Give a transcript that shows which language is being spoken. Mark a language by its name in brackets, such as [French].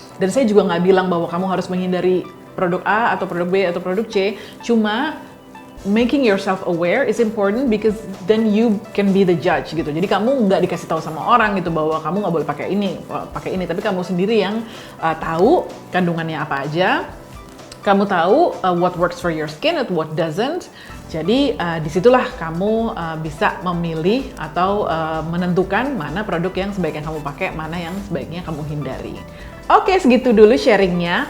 [Indonesian] Dan saya juga nggak bilang bahwa kamu harus menghindari produk A atau produk B atau produk C, cuma making yourself aware is important because then you can be the judge gitu. Jadi kamu nggak dikasih tahu sama orang gitu bahwa kamu nggak boleh pakai ini, tapi kamu sendiri yang tahu kandungannya apa aja. [English] Kamu tahu what works for your skin and what doesn't. [Indonesian] Jadi disitulah kamu bisa memilih atau menentukan mana produk yang sebaiknya kamu pakai, mana yang sebaiknya kamu hindari. Oke, segitu dulu sharingnya.